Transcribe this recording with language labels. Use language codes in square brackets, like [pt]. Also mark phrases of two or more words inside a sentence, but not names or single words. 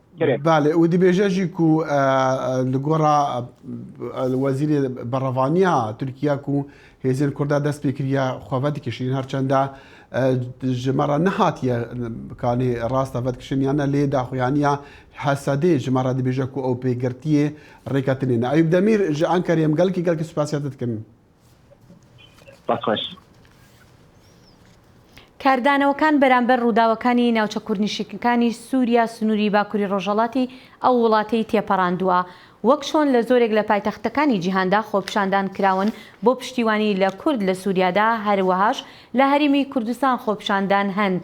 [ku] Balê û dibêje jî ku li gora wezîrê berevaniya Tirkiya ku hêzên Kurda dest pê kiriye xwe vedikişîn herçenda ji me re nehatiye kanê rasta vedkişin yana lê daxuyaniya hesedê ji me re dibêje ku ew pêgirtiyê rêketinê ne Eyûb Demîr ji Enqereyê em gelekî spasiyet dikim. [ckb] کاردانەوەکان بەرامبەر ڕووداوەکانی ناوچە کوردنشینەکانی سووریا سنووری باکووری ڕۆژهەڵاتی ئەو وڵاتەی تێپەڕاندووە وەک چۆن لە زۆرێک لە پایتەختەکانی جیهاندا خۆپیشاندان کراون بۆ پشتیوانی لە کورد لە سووریادا، هەروەهاش لە هەرێمی کوردستان خۆپیشاندان هەن.